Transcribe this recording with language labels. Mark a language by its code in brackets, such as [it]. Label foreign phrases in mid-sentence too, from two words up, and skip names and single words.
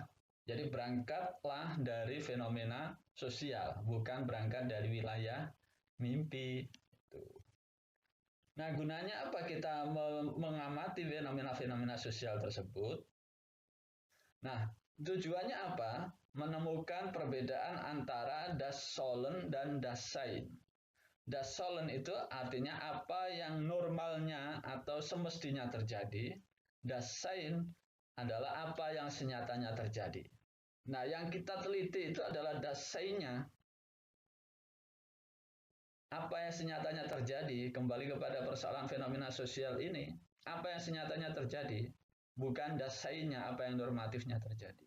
[id] Jadi berangkatlah dari fenomena sosial, bukan berangkat dari wilayah mimpi. Nah, gunanya apa kita mengamati fenomena-fenomena sosial tersebut? Nah, tujuannya apa? Menemukan perbedaan antara [de] das Sollen [id] dan [de] das Sein. Das Sollen [id] itu artinya apa yang normalnya atau semestinya terjadi. [de] Das Sein [id] adalah apa yang senyatanya terjadi. Nah, yang kita teliti itu adalah [de] das Sein- [id] nya. Apa yang senyatanya terjadi, kembali kepada persoalan fenomena sosial ini, apa yang senyatanya terjadi, bukan [de] das Sein- [id] nya, apa yang normatifnya terjadi.